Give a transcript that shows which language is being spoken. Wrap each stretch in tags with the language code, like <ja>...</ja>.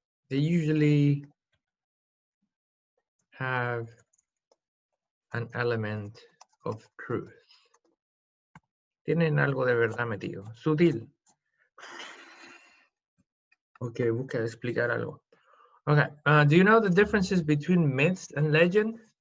<en>They usually have an element of truth.</en> <es>Tienen algo de verdad metido, sutil. Okay, busca explicar algo.</es> <en>Okay, do you know the differences between myths and legends?</en>